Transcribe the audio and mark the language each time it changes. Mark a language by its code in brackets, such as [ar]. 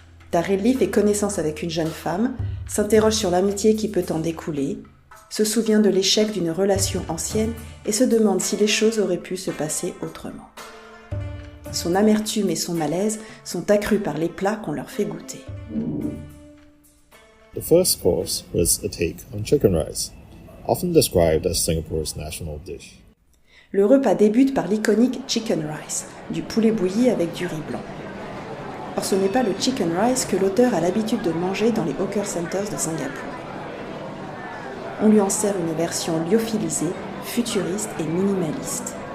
[fr] Daryl Lee fait connaissance avec une jeune femme, s'interroge sur l'amitié qui peut en découler, se souvient de l'échec d'une relation ancienne et se demande si les choses auraient pu se passer autrement. Son amertume et son malaise sont accrus par les plats qu'on leur fait goûter. [en] The first course was a take on chicken rice, often described as Singapore's national dish. [fr] Le repas débute par l'iconique chicken rice, du poulet bouilli avec du riz blanc. Or ce n'est pas le chicken rice que l'auteur a l'habitude de manger dans les hawker centers de Singapour. On lui en sert une version lyophilisée, futuriste et minimaliste.